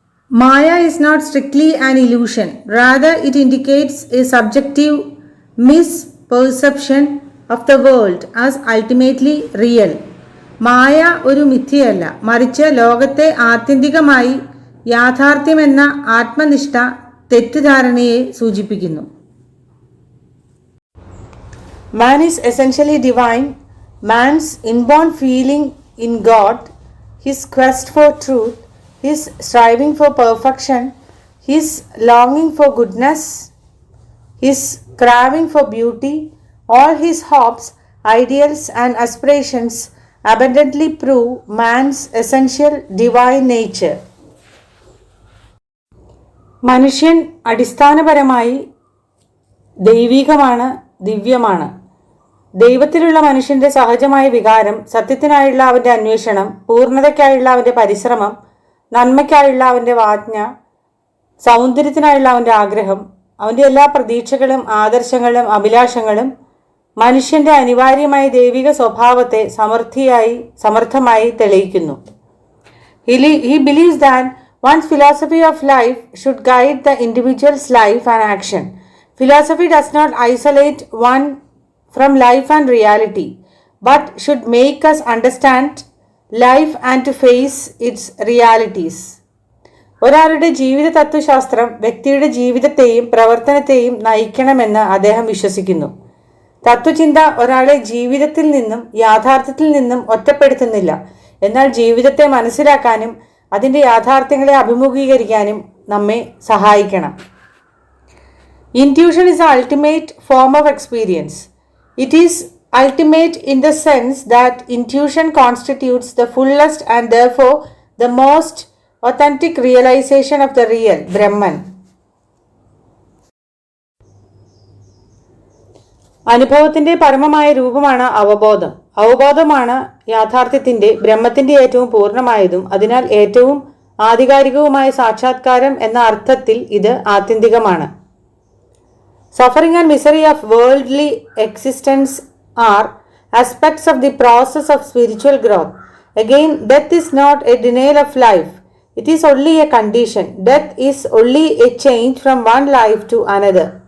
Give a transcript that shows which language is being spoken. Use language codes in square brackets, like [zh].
[en] Maya is not strictly an illusion. Rather, it indicates a subjective misperception of the world as ultimately real. [ml] മായ ഒരു മിഥ്യയല്ല, മറിച്ച് ലോകത്തെ ആത്യന്തികമായി യാഥാർത്ഥ്യമെന്ന ആത്മനിഷ്ഠ തെറ്റിദ്ധാരണയെ സൂചിപ്പിക്കുന്നു. [en] Man is essentially divine. Man's inborn feeling in God, his quest for truth, his striving for perfection, his longing for goodness, his craving for beauty, all his hopes, ideals and aspirations abundantly prove man's essential divine nature. [ml] മനുഷ്യൻ അടിസ്ഥാനപരമായി ദൈവികമാണ്, ദിവ്യമാണ്. ദൈവത്തിലുള്ള മനുഷ്യന്റെ സഹജമായ വികാരം, സത്യത്തിനായുള്ള അവന്റെ അന്വേഷണം, പൂർണ്ണതയ്ക്കായുള്ള അവന്റെ പരിശ്രമം, നന്മയ്ക്കായുള്ള അവന്റെ വാജ്ഞ, സൗന്ദര്യത്തിനായുള്ള അവന്റെ ആഗ്രഹം, അവന്റെ എല്ലാ പ്രതീക്ഷകളും ആദർശങ്ങളും അഭിലാഷങ്ങളും മനുഷ്യന്റെ അനിവാര്യമായ ദൈവിക സ്വഭാവത്തെ സമർത്ഥമായി തെളിയിക്കുന്നു. [en] He believes that one's philosophy of life should guide the individual's life and action. Philosophy does not isolate one from life and reality, but should make us understand life and to face its realities. [ml] ഒരാളുടെ ജീവിത തത്വശാസ്ത്രം വ്യക്തിയുടെ ജീവിതത്തെയും പ്രവർത്തനത്തെയും നയിക്കണമെന്ന് അദ്ദേഹം വിശ്വസിക്കുന്നു. തത്വചിന്ത ഒരാളെ ജീവിതത്തിൽ നിന്നും യാഥാർത്ഥ്യത്തിൽ നിന്നും ഒറ്റപ്പെടുത്തുന്നില്ല, എന്നാൽ ജീവിതത്തെ മനസ്സിലാക്കാനും അതിൻ്റെ യാഥാർത്ഥ്യങ്ങളെ അഭിമുഖീകരിക്കാനും നമ്മെ സഹായിക്കണം. [en] Intuition is the ultimate form of experience. It is ultimate in the sense that intuition constitutes the fullest and therefore the most authentic realization of the real, Brahman. [ml] അനുഭവത്തിന്റെ പരമമായ രൂപമാണ് അവബോധം. അവബോധമാണ് യാഥാർത്ഥ്യത്തിന്റെ, ബ്രഹ്മത്തിന്റെ ഏറ്റവും പൂർണ്ണമായതും അതിനാൽ ഏറ്റവും ആധികാരികവുമായ സാക്ഷാത്കാരം എന്ന അർത്ഥത്തിൽ ഇത് ആത്യന്തികമാണ്. [en] Suffering and misery of worldly existence are aspects of the process of spiritual growth. Again, death is not a denial of life. It is only a condition. Death is only a change from one life to another.